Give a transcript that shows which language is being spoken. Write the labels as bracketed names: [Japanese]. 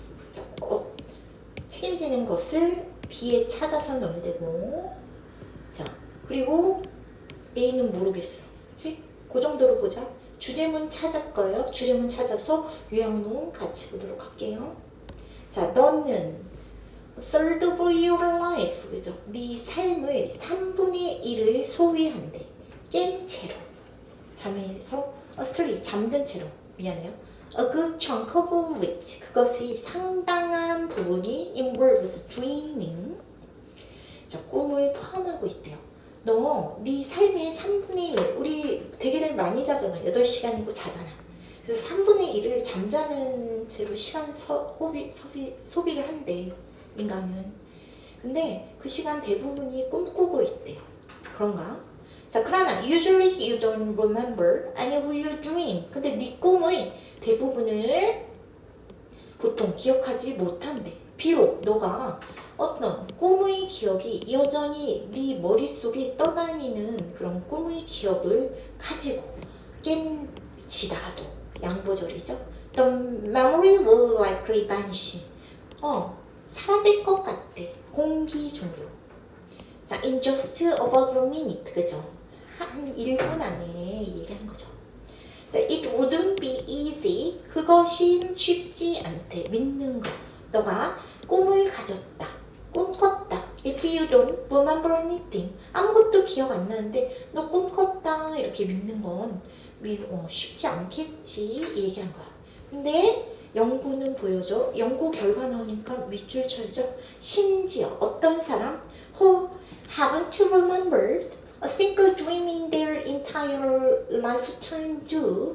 [Korean] 자, 책임지는 것을 B에 찾아서 넣어야 되고, 자, 그리고 A는 모르겠어. 그치? 그 정도로 보자. 주제문 찾을 거예요. 주제문 찾아서 요약문 같이 보도록 할게요. 자, 너는 [English] third of your life, [Korean] 그죠? 네 삶을 3분의 1을 소비한대. 깬 채로. 잠에서 asleep, 잠든 채로. 미안해요. [English] A good chunk of which, [Korean] 그것이 상당한 부분이 [English] involves dreaming. [Korean] 자, 꿈을 포함하고 있대요. 너 네 삶의 3분의 1, 우리 되게들 많이 자잖아. 8시간이고 자잖아. 그래서 3분의 1을 잠자는 채로 시간 소비를 한대, 인간은. 근데 그 시간 대부분이 꿈꾸고 있대요. 그런가? [English] 자, 그러나 usually you don't remember any of your dream. [Korean] 근데 네 꿈의 대부분을 보통 기억하지 못한대. 비록 너가 어떤 꿈의 기억이 여전히 네 머릿속에 떠다니는 그런 꿈의 기억을 가지고 깬지라도, 양보절이죠. [English] The memory will likely vanish. [Korean] 사라질 것 같대. 공기 종류. 자, [English] in just about a minute. [Korean] 그죠? 한 1분 안에 얘기하는 거죠. 자, [English] it wouldn't be easy. [Korean] 그것이 쉽지 않대. 믿는 거. 너가 꿈을 가졌다. 꿈꿨다. [English] If you don't remember anything. [Korean] 아무것도 기억 안 나는데 너 꿈꿨다. 이렇게 믿는 건 쉽지 않겠지. 얘기한 거야. 근데 연구는 보여줘. 연구 결과 나오니까 밑줄 쳐야죠. 심지어 어떤 사람 [English] who haven't remembered a single dream in their entire lifetime do.